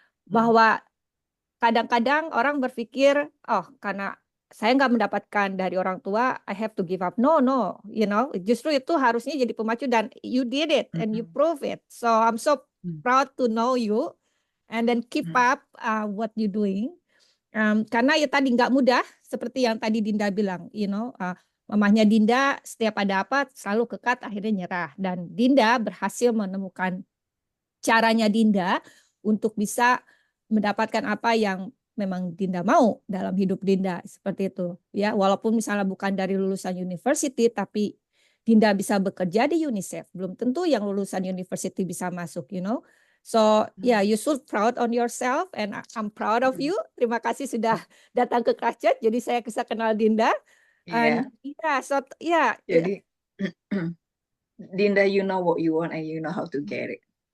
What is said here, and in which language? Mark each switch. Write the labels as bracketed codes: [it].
[id] Bahwa kadang-kadang orang berpikir, karena saya nggak mendapatkan dari orang tua, I have to give up. [en] No, you know, [id] justru itu harusnya jadi pemacu dan [en] you did it and you prove it. So I'm so proud to know you and then keep up what you doing. [id] Karena ya tadi nggak mudah, seperti yang tadi Dinda bilang, [en] you know, [id] mamahnya Dinda setiap ada apa selalu kekat, akhirnya nyerah. Dan Dinda berhasil menemukan caranya Dinda untuk bisa mendapatkan apa yang memang Dinda mau dalam hidup Dinda, seperti itu. Ya, walaupun misalnya bukan dari lulusan university, tapi Dinda bisa bekerja di UNICEF. Belum tentu yang lulusan university bisa masuk, [en] you know. So, yeah, you should proud on yourself and I'm proud of you. [id] Terima kasih sudah datang ke Kratchet, jadi saya bisa kenal Dinda. [en] And Jadi Dinda, you know what you want and you know how to get it.